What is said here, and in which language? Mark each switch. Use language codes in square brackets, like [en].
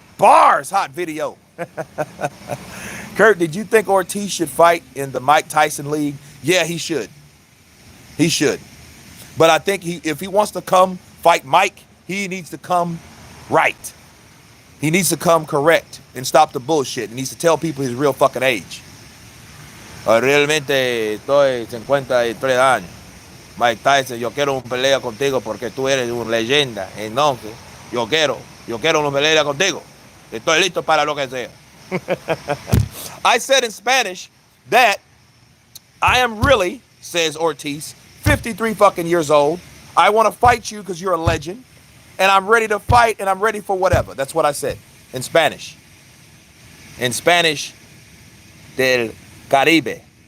[en] Bars, hot video. Kurt, did you think Ortiz should fight in the Mike Tyson League? Yeah, he should. He should. But I think if he wants to come fight Mike, he needs to come right. He needs to come correct and stop the bullshit. He needs to tell people his real fucking age. [es] Realmente estoy 53 años. Mike Tyson, yo quiero una pelea contigo porque tú eres una leyenda. Entonces, yo quiero una pelea contigo. Estoy listo para lo que sea. [en] I said in Spanish that I am really, says Ortiz, 53 fucking years old. I want to fight you because you're a legend. And I'm ready to fight and I'm ready for whatever. That's what I said in Spanish. In Spanish [es] del Caribe.